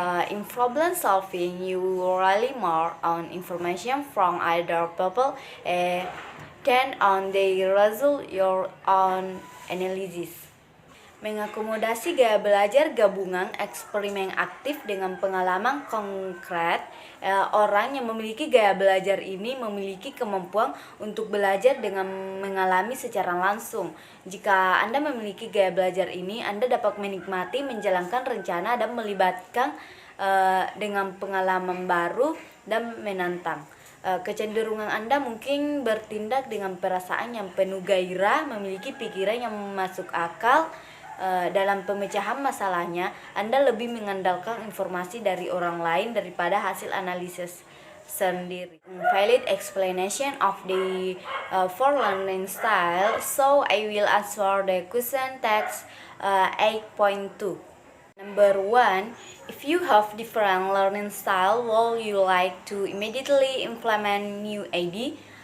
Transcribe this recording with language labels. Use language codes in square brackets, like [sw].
[en] In problem solving, you rely more on information from other people than on the result your own analysis. [id] Mengakomodasi gaya belajar gabungan eksperimen aktif dengan pengalaman konkret, orang yang memiliki gaya belajar ini memiliki kemampuan untuk belajar dengan mengalami secara langsung. Jika Anda memiliki gaya belajar ini, Anda dapat menikmati menjalankan rencana dan melibatkan dengan pengalaman baru dan menantang. Kecenderungan Anda mungkin bertindak dengan perasaan yang penuh gairah, memiliki pikiran yang masuk akal. Dalam pemecahan masalahnya, Anda lebih mengandalkan informasi dari orang lain daripada hasil analisis sendiri. [en] Valid explanation of the four learning style. So I will answer the question text 8.2. Number 1, if you have different learning style, will you like to immediately implement new idea?